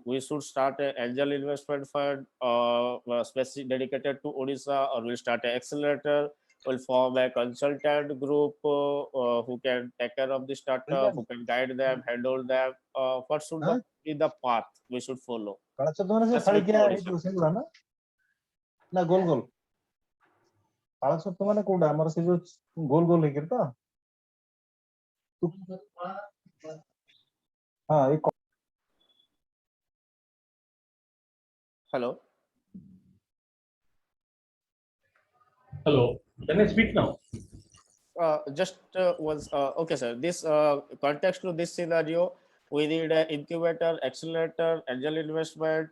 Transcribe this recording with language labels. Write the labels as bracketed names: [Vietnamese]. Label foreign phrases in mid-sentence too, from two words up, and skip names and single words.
[English] We should start an angel investment fund specific dedicated to Odisha, or we'll start an accelerator. We'll form a consultant group who can take care of the startup, who can guide them, handle them. What should be the path we should follow? That's like Odisha. [Odia] ନା ଗୋଲ ଗୋଲ ପାଳ ଛତୁ ମାନେ କୋଉଟା ଆମର ସେ ଯୋଉ ଗୋଲ ଗୋଲ ହେଇକିରି ତ ହଁ ଏଇ [English] Hello. Hello, can I speak now? Okay, sir. This context to this scenario, we need an incubator, accelerator, angel investment.